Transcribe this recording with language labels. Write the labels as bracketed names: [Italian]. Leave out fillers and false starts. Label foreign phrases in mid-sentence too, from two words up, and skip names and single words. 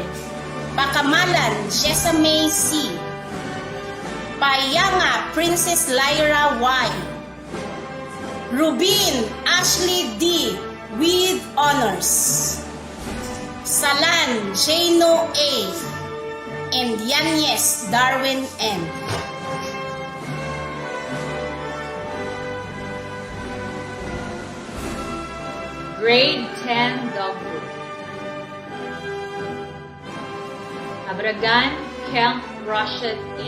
[English] Pakamalan Jessame C. Payanga Princess Lyra Y. Rubin Ashley D. with honors. Salan Jano A. and Yanez Darwin M. Grade 10 Dogwood. Abragan Kemp Rashid A.